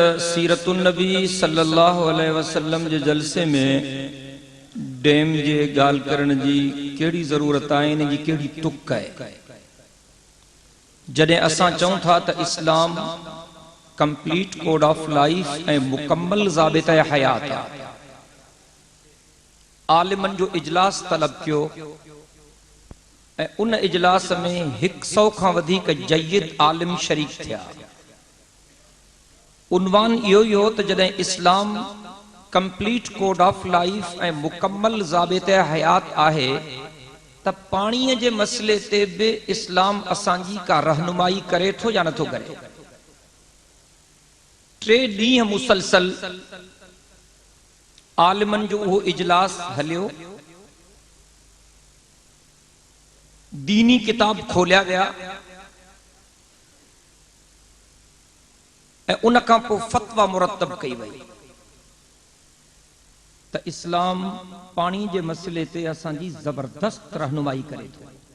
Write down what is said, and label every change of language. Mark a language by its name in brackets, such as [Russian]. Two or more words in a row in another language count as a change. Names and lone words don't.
[Sindhi] सीरतुन नबी सल्लल्लाहु अलैहि वसल्लम जे जलसे में डैम जे गाल करण जी केड़ी जरूरत है, इन जी केड़ी तुक है। जडे असां चऊं था त इस्लाम [English] complete code of life [Sindhi] ए मुकम्मल ज़ाबिता हयात है, आलिमन जो इजलास तलब कियो ए उन इजलास में 100 खां वधीक जय्यद आलिम शरीक थिया। उन्वान इहो हो त जडे इस्लाम [English] complete code of life [Sindhi] ए मुकम्मल ज़ाबिते हयात आहे त पानी जे मसले ते भी इस्लाम असांजी का रहनुमाई करे थो या नथो करे। 3 ॾींहं मुसलसल आलिमन जो वो इजलास हलियो, दीनी किताब खोलिया गया ए उन खां पोइ फतवा मुरतब कई वई त इस्लाम पानी जे मसले ते असांजी जबरदस्त रहनुमाई करे थो।